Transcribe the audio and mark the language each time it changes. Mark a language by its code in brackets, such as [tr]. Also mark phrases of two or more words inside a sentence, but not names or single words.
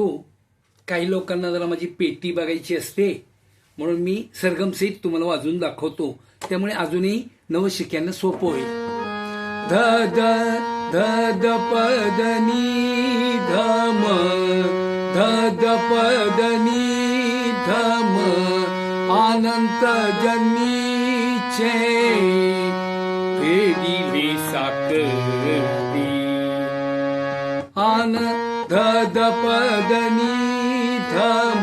[mr] काही लोकांना जरा माझी पेटी बघायची असते, म्हणून मी सरगमसहित तुम्हाला वाजवून दाखवतो. त्यामुळे अजूनही नवशिक्यांना सोपं होईल. ध ध ध ध पद नी धम, ध ध पद नी धम. अनंत जन्मीचे फेडिले साखरी, आन ध ध पद नी धम.